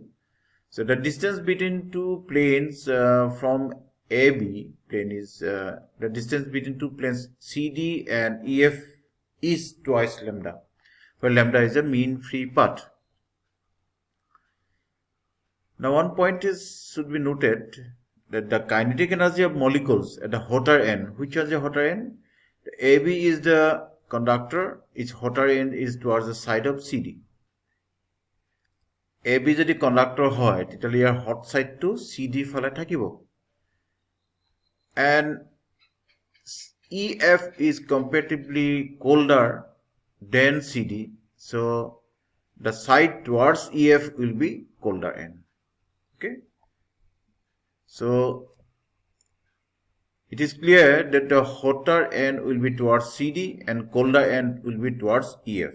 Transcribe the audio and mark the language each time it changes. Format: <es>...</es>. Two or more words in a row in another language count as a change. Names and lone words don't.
<en>So the distance between two planes from AB plane is the distance between two planes CD and EF is twice lambda, where lambda is a mean free path. Now one point should be noted that the kinetic energy of molecules at the hotter end, which was the hotter end? The AB is the conductor, its hotter end is towards the side of CD.</en> <as>AB যদি conductor হয় তেতিয়াহ'লে ইয়াৰ</as> <en>hot side to</en> <as>CD ফালে থাকিব.</as> <en>And EF is comparatively colder than CD, so the side towards EF will be colder end. Okay, so it is clear that the hotter end will be towards CD and colder end will be towards EF.</en>